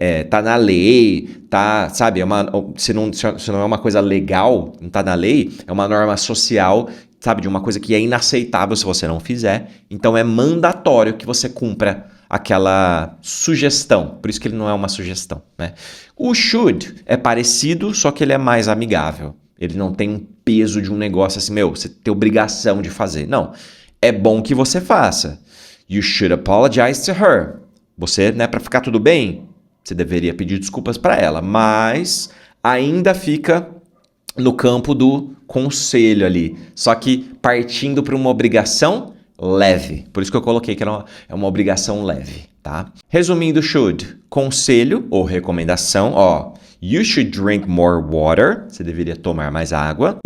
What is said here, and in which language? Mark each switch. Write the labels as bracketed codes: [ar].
[pt] Tá na lei, tá, sabe? Se não é uma coisa legal, não tá na lei, é uma norma social, sabe? De uma coisa que é inaceitável se você não fizer. Então é mandatório que você cumpra aquela sugestão. Por isso que ele não é uma sugestão, né? O should é parecido, só que ele é mais amigável. Ele não tem um peso de um negócio assim, você tem obrigação de fazer. Não. É bom que você faça. [en] You should apologize to her. [pt] Você, para ficar tudo bem, você deveria pedir desculpas para ela, mas ainda fica no campo do conselho ali, só que partindo para uma obrigação leve. Por isso que eu coloquei que é uma obrigação leve, tá? Resumindo, should, conselho ou recomendação, [en] you should drink more water, [pt] você deveria tomar mais água.